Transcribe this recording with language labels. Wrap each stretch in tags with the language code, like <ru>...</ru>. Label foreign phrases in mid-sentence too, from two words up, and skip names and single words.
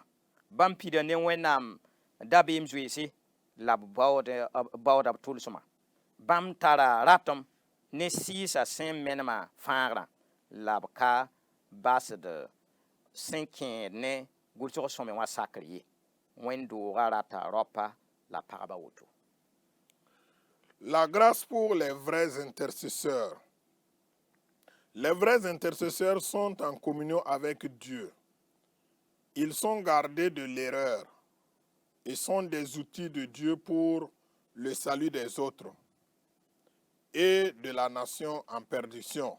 <mos>Bãmb pida ne Wẽnnaam dabeem zoeese la b baooda b tʋlsmã. Bãmb tara ratem ne sɩɩsa sẽn menema fãagrã la b ka basd sẽn kẽed ne gʋlsg sõme wã sakr ye. Wẽnd-doogã rata raopa la pagba woto.</mos> <fr>La grâce pour les vrais intercesseurs. Les vrais intercesseurs sont en communion avec Dieu. Ils sont gardés de l'erreur et sont des outils de Dieu pour le salut des autres et de la nation en perdition.</fr>